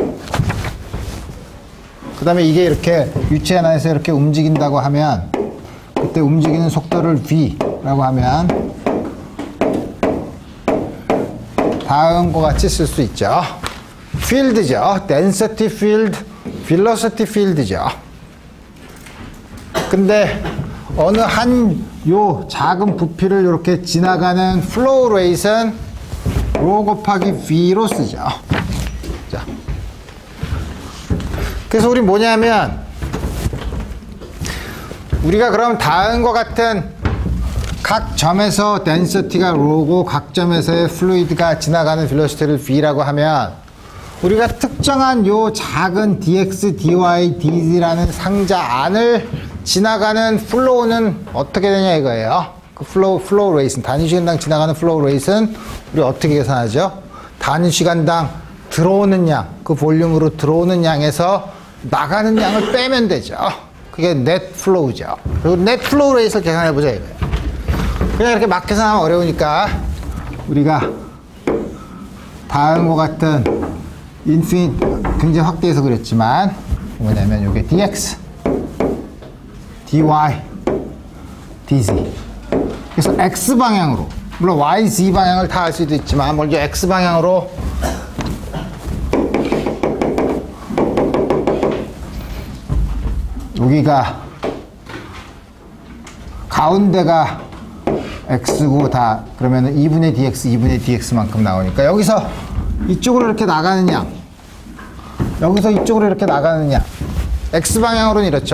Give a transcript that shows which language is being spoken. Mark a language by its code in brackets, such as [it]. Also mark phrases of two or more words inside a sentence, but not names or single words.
[ko] 그 다음에 이게 이렇게 유체 안에서 이렇게 움직인다고 하면 그때 움직이는 속도를 v라고 하면 다음과 같이 쓸 수 있죠. 필드죠. [en] density field, velocity field [ko] 죠. 근데 어느 한 요 작은 부피를 이렇게 지나가는 [en] flow rate [ko] 은 rho 곱하기 v로 쓰죠. 자, 그래서 우리 뭐냐면 우리가 그럼 다음과 같은 각 점에서 density가 rho고 각 점에서의 fluid가 지나가는 velocity를 v라고 하면 우리가 특정한 요 작은 dx, dy, dz라는 상자 안을 지나가는 flow는 어떻게 되냐 이거예요. 그 [en] flow rate [ko] 는 단위 시간당 지나가는 [en] flow rate [ko] 는 우리 어떻게 계산하죠? 단위 시간당 들어오는 양, 그 볼륨으로 들어오는 양에서 나가는 양을 빼면 되죠. 그게 [en] net flow [ko] 죠. 그리고 [en] net flow rate [ko] 를 계산해 보자 이거예요. 그냥 이렇게 막 계산하면 어려우니까 우리가 다음과 같은 인피니트 굉장히 확대해서 그렸지만 뭐냐면 이게 dx, dy, dz. 그래서 x 방향으로, 물론 y, z 방향을 다 알 수도 있지만 먼저 x 방향으로 여기가 가운데가 x고 다 그러면 2분의 dx, 2분의 dx만큼 나오니까 여기서 이쪽으로 이렇게 나가는 양, 여기서 이쪽으로 이렇게 나가는 양, x방향으로는 이렇죠.